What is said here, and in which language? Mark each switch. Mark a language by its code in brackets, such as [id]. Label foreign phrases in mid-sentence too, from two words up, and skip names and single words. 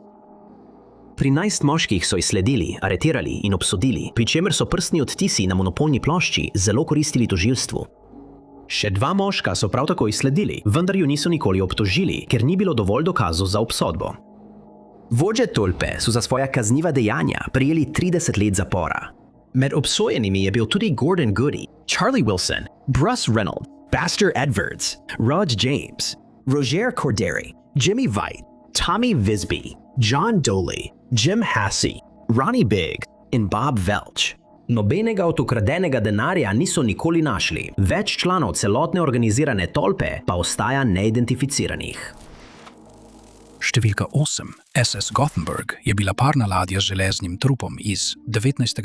[sl] 13 moških so izsledili, aretirali in obsodili, pri čemer so prstni odtisi na monopolni plošči zelo koristili tožilstvu. Še 2 moška so prav tako izsledili, vendar ju niso nikoli obtožili, ker ni bilo dovolj dokazov za obsodbo. Vodje tolpe so za svoja kazniva dejanja prejeli 30 let zapora. Med obsojenimi je bil tudi Gordon Goody, Charlie Wilson, Bruce Reynolds, Baxter Edwards, Rod James, Roger Corderi, Jimmy White, Tommy Visby, John Doley, Jim Hassey, Ronnie Biggs in Bob Welch. Nobenega od ukradenega denarja niso nikoli našli, več članov celotne organizirane tolpe pa ostaja neidentificiranih. Številka 8, SS Gothenburg, je bila parna ladja z železnim trupom iz 19.